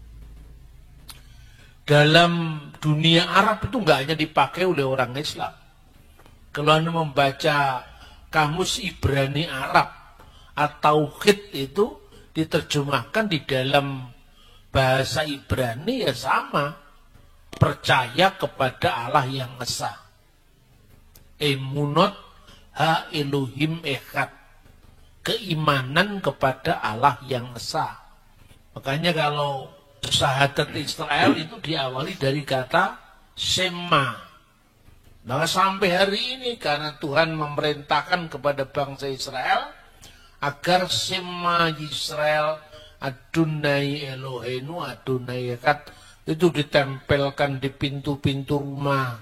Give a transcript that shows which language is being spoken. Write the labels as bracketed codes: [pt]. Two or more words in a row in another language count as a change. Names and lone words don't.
[id] Dalam dunia Arab itu nggak hanya dipakai oleh orang Islam. Kalau Anda membaca kamus Ibrani Arab atau tauhid itu diterjemahkan di dalam bahasa Ibrani ya sama, percaya kepada Allah yang esa. [he] אמונות ה אלוהים אחד, [id] keimanan kepada Allah yang esa. Makanya kalau syahadat Israel itu diawali dari kata Shema. Maka sampai hari ini karena Tuhan memerintahkan kepada bangsa Israel agar [he] שמע ישראל אדוני אלוהינו אדוני אחד [id] itu ditempelkan di pintu-pintu rumah.